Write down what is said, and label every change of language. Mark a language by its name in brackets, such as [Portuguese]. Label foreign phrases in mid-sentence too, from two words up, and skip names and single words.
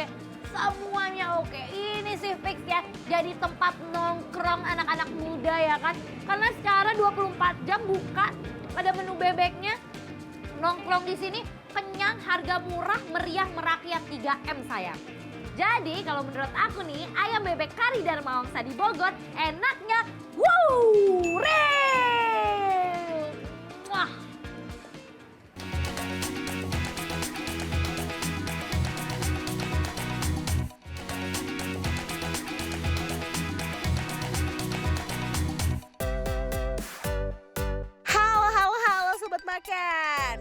[Indonesian] Semuanya oke, ini sih fix ya jadi tempat nongkrong anak-anak muda ya kan. Karena secara 24 jam buka, ada menu bebeknya, nongkrong di sini kenyang, harga murah, meriah, merakyat 3M sayang. Jadi kalau menurut aku nih, ayam bebek kari Dharma Wangsa di Bogor enaknya real. Wah. Halo Sobat Makan.